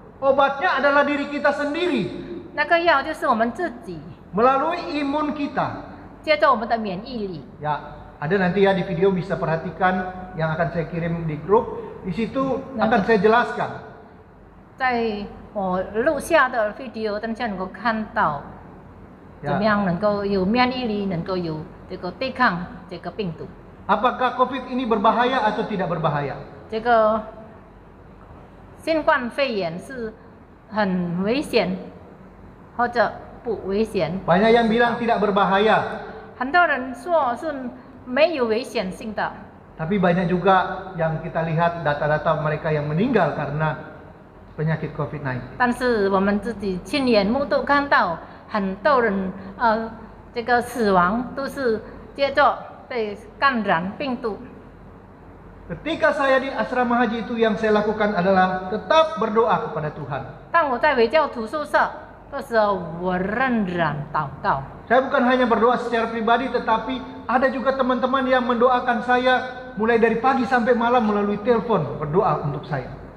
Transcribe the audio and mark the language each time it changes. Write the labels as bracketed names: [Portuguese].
[Indonesian] Obatnya adalah diri kita sendiri [Chinese] 那个药就是我们自己， [Indonesian] melalui imun kita. [Chinese] 接着我们的免疫力。 [Indonesian] Ya, ada nanti ya di video bisa perhatikan yang akan saya kirim di grup. Di situ akan saya jelaskan. [Chinese] 在我录下的 video，等下能够看到怎么样能够有免疫力，能够有这个对抗这个病毒。 [Indonesian] Apakah COVID ini berbahaya atau tidak berbahaya? [Chinese] 这个新冠肺炎是很危险，或者不危险？ [Indonesian] Banyak yang bilang tidak berbahaya, [Chinese] 很多人说是没有危险性的， [Indonesian] tapi banyak juga yang kita lihat data-data mereka yang meninggal karena penyakit COVID-19. [Chinese] 但是我们自己亲眼目睹看到很多人这个死亡都是接着被感染病毒。 [Indonesian] Ketika saya di asrama haji itu yang saya lakukan adalah tetap berdoa kepada Tuhan. [Chinese] 当我在回教徒宿舍的时候，我仍然祷告。 [Indonesian] Saya bukan hanya berdoa secara pribadi, tetapi ada juga teman-teman yang mendoakan saya mulai dari pagi sampai malam melalui telepon berdoa untuk saya.